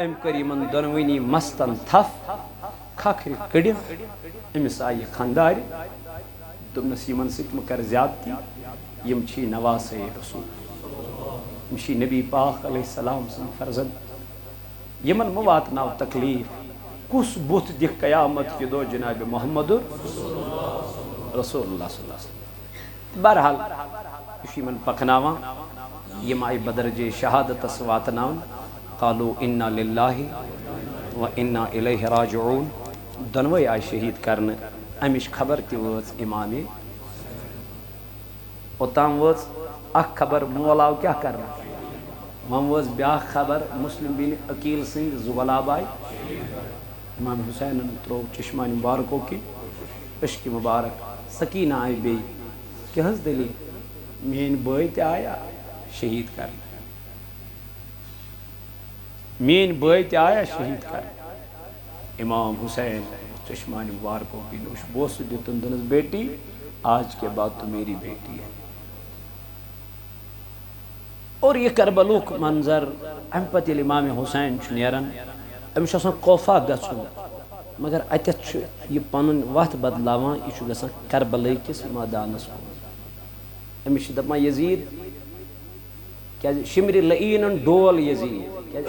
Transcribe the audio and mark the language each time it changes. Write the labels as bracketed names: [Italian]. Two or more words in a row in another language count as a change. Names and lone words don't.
[Kashmiri] أمۍ کٔر یِمن دۄنوٕنی مستن تھپھ، کھکھرِ کٔڑِتھ، أمِس آیہِ خانٛدارِ، دوٚپنس یِمن سۭتۍ مہٕ کر زیادتی، یِم چھی نواسے رسول، یِم چھی نبی پاک علیہ السلام سٕنٛدۍ فرزند، یِمن مہٕ واتناو تکلیٖف۔ کُس بُتھ دِکھ قیامت کہِ دۄہ جناب محمد رسول اللہ [Arabic] صلی اللہ علیہ وسلم۔ [Kashmiri] بہرحال یہ چھُ یِمن پکناوان، یِم آیہِ بدرجے شہادتس واتناون، [Arabic] قالو انا للہ و انا الیہ راجعون، [Kashmiri] دۄنوے آیہِ شہید کرنہٕ۔ امِچ خبر تہِ وٲژ امامے، اوٚتام وٲژ اکھ خبر مول آو کیٛاہ کرنہٕ، وۄنۍ وٲژ بیٛاکھ خبر مسلم بن عقیل سٕنٛدۍ زٕ غلاب آیہِ، امام حسینن ترٛوو چشمانہِ مبارکو کِنۍ اشکہِ مبارک، سکیٖنہ آیہِ بیٚیہِ، کیٛاہ حظ دٔلیٖل، میٛٲنۍ بٲے تہِ آیا شہید کرنہٕ، میٛٲنۍ بٲے تہِ آیا شہید کرنہٕ۔ امام حسین چشمانہِ مبارکو کِنۍ اوس بوسہٕ دیُتُن، دوٚپنس [Urdu] بیٹی آج کے بعد تو میری بیٹی ہے۔ [Kashmiri] اور یہ کربلوک منظر امہِ پتہٕ ییٚلہِ امام حسین چھُ نیران، امس آسان کوفہ گژھُن مگر اتیتھ چھُ یہ پنُن وتھ بدلاوان یہ چھُ گژھان کربلے کِس مٲدانس کُن امس چھِ دپان یزید کیازِ شمرِ لعیٖنن ڈول یزید کیازِ